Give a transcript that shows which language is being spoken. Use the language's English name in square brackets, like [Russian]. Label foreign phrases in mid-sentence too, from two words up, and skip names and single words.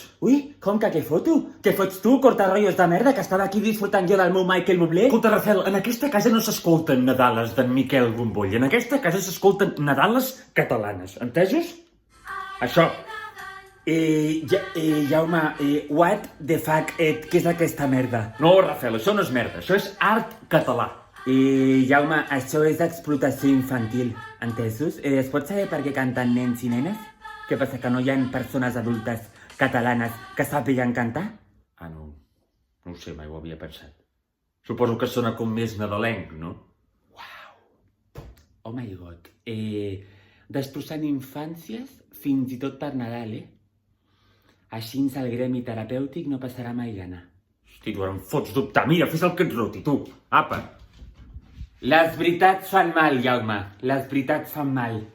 [Catalan] Ui, com que què foto? Què fots tu, cortarrotllos de merda, que estava aquí disfrutant jo del meu Michael Bublé? Escolta, Rafael, en aquesta casa no s'escolten Nadales d'en Miquel Gomboll. En aquesta casa s'escolten Nadales catalanes. Entesos? Això. Jaume, [English] what the fuck, [Catalan] què és aquesta merda? No, Rafael, això no és merda. Això és art català. Jaume, això és explotació infantil, entesos? Es pot saber per què canten nens i nenes? Què passa, que no hi ha persones adultes catalanes que sàpiguen cantar? Ah, no. No ho sé, mai ho havia pensat. Suposo que sona com més nadalenc, no? Uau! [English] Oh my god. [Catalan] Destrossant infàncies fins i tot per Nadal, Així el gremi terapèutic no passarà mai gana. Hosti, tu ara em fots dubtar. Mira, fes el que et roti, tu. Apa. Les veritats fan mal, Jaume. Les veritats fan mal.